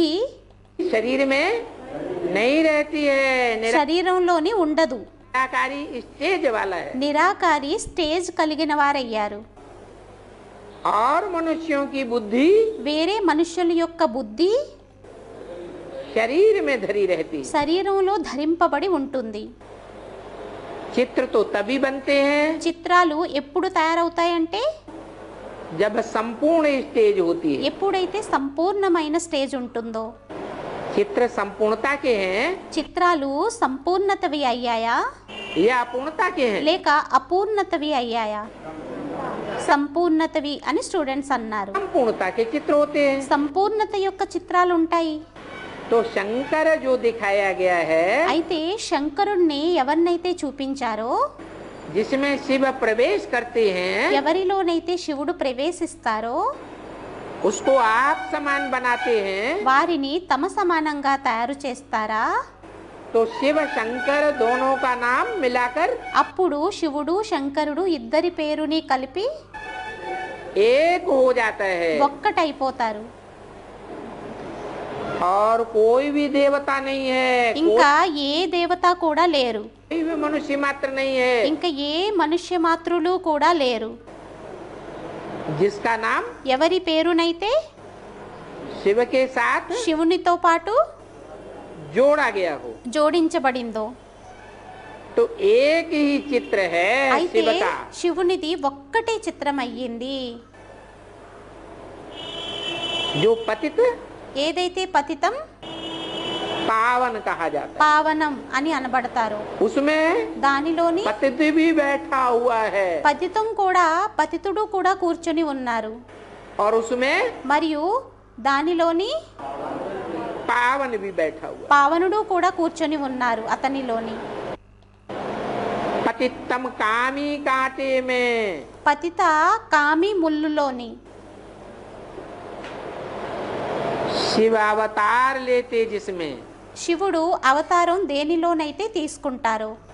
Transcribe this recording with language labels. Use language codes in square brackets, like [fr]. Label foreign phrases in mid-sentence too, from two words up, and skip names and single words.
[hi] शरीर में नहीं रहती है, [te] శరీరంలోని ఉండదు, [hi] निराकारी स्टेज वाला है। [te] నిరాకారి స్టేజ్ కలిగిన వారయ్యారు. [hi] और मनुष्यों की बुद्धि [te] వేరే మనుష్యుల యొక్క బుద్ధి [hi] शरीर में धरी रहती है। [te] శరీరంలో ధరింపబడి ఉంటుంది. [hi] चित्र तो तभी बनते हैं [te] చిత్రాలు ఎప్పుడు తయారవుతాయంటే [hi] जब संपूर्ण स्टेज होती है। [te] ఎప్పుడైతే సంపూర్ణమైన స్టేజ్ ఉంటుందో. [hi] चित्र संपूर्णता के हैं [te] చిత్రాలు సంపూర్ణతవి అయ్యాయా [hi] या अपूर्णता के हैं? [te] లేక అపూర్ణతవి అయ్యాయా? సంపూర్ణతవి అని స్టూడెంట్స్ అన్నారు. [hi] संपूर्णता के चित्र होते हैं। [te] సంపూర్ణత యొక్క చిత్రాలు ఉంటాయి. [hi] तो शंकर जो दिखाया गया है, [te] అయితే శంకరుణ్ణి ఎవరినైతే చూపించారో, [hi] जिसमें शिव प्रवेश करते हैं, [te] ఎవరిలోనైతే శివుడు ప్రవేశిస్తారో [hi] उसको आप समान बनाते हैं। [te] వారిని తమ సమానంగా తయారు చేస్తారా? [hi] तो शिव शंकर दोनों का नाम मिलाकर [te] అప్పుడు శివుడు శంకరుడు ఇద్దరి పేరుని కలిపి [hi] एक हो जाता है। [te] ఒక్కటైపోతారు. [hi] और कोई भी देवता नहीं है, [te] ఇంకా ఏ దేవత కూడా లేరు, [hi] कोई भी मनुष्य मात्र नहीं है [te] ఇంకా ఏ మనుష్య మాతృలు కూడా లేరు, [hi] जिसका नाम [te] ఎవరి పేరునైతే [hi] शिव के साथ [te] శివునితో పాటు [hi] जोड़ा गया हो। [te] జోడించబడిందో. [hi] तो एक ही चित्र है [te] అయితే [hi] शिव का। [te] శివునిది ఒక్కటే చిత్రం అయ్యింది. [hi] जो पतित [te] ఏదైతే పతితం [hi] पावन कहा जाता [te] పావనం అని అనబడతారో [hi] है, उसमें [te] దానిలోని [hi] पतित भी बैठा हुआ है [te] పతితం కూడా పతితుడు కూడా కూర్చొని ఉన్నారు. [hi] और उसमें [te] మరియు దానిలోని [hi] पावन भी बैठा हुआ। [te] పావనుడు కూడా కూర్చొని ఉన్నారు అతనిలోని. [hi] पतितम कामी कांटे में, [te] పతిత కామి ముల్లులోని. [hi] शिव अवतार लेते जिसमें, [te] శివుడు అవతారం దేనిలోనైతే తీసుకుంటారో.